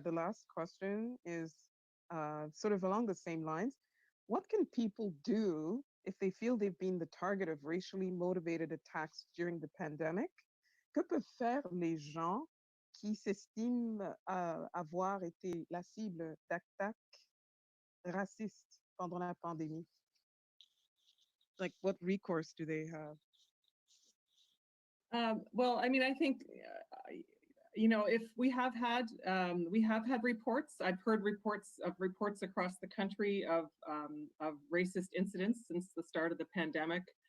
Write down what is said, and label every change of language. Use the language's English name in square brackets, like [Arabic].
[English] the last question is sort of along the same lines. What can people do if they feel they've been the target of racially motivated attacks during the pandemic? [French] Que peuvent faire les gens qui s'estiment avoir été la cible d'attaques racistes pendant la pandémie? [English] Like, what recourse do they have? Well, I mean, I think, if we have had reports. I've heard reports across the country of racist incidents since the start of the pandemic.